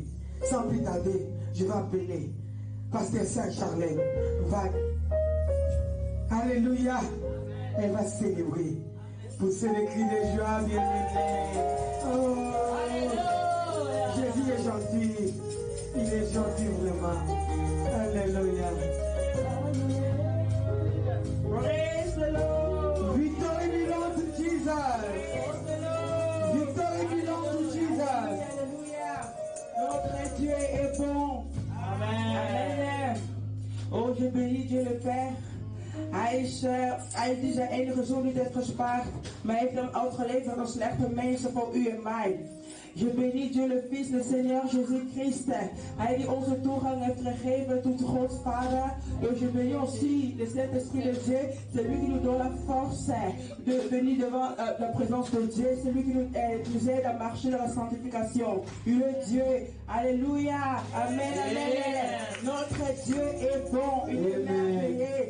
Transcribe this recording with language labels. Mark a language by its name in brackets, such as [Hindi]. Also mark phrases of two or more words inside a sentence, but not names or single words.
[French] Sans plus tarder, je vais appeler Pasteur Saint-Charlène. Alléluia. Elle va célébrer. Poussez les cris de joie, bien-aimés. Oh, Jésus est gentil. Il est gentil vraiment. Alléluia. [English] Praise the Lord. Victory belongs to Jesus. Victory belongs to Jesus. [French] Notre Dieu est bon. Amen. Oh, je bénis Dieu le Père. [Dutch] Hij is zijn enige zoon niet heeft gespaard, maar heeft hem uitgeleverd als slechte mensen voor u en mij. [French] Je bénis Dieu le Fils, le Seigneur Jésus-Christ. [Dutch] Hij die onze toegang heeft gegeven tot God Vader. [French] Et je bénis aussi le Saint-Esprit de Dieu, celui qui nous donne la force de venir devant la présence de Dieu, celui qui nous aide à marcher dans la sanctification. Il est Dieu. Alléluia. Amen. Amen. Notre Dieu est bon. Il est merveilleux.